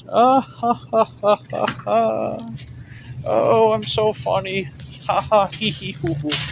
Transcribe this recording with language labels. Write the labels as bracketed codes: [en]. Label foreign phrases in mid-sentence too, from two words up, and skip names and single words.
[en] Ah, ha, ha, ha, ha, ha. Oh, I'm so funny. Ha ha, hee hee hoo hoo.